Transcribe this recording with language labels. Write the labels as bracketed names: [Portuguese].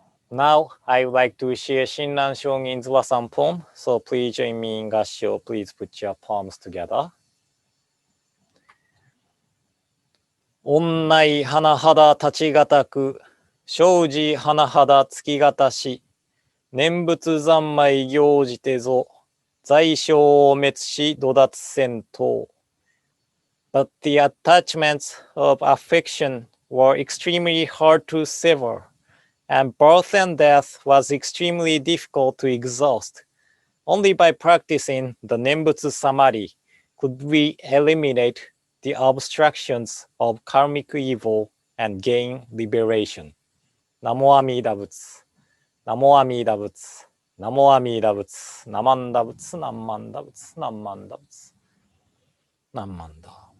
[English] Now, I would like to share Shinran Shōgin's Wasan poem, so please join me in Gassho. Please put your palms together. [Japanese] 恩愛はなはだたちがたく、生死はなはだつきがたし、念仏三昧行じてぞ、罪障を滅し度脱せんと。 [English] But the attachments of affection were extremely hard to sever, and birth and death was extremely difficult to exhaust. Only by practicing the nembutsu-samadhi could we eliminate the obstructions of karmic evil and gain liberation. [Japanese] ナモアミダ仏、ナモアミダ仏、ナモアミダ仏、ナマンダ仏、ナンマンダ仏、ナンマンダ仏、ナンマンダ。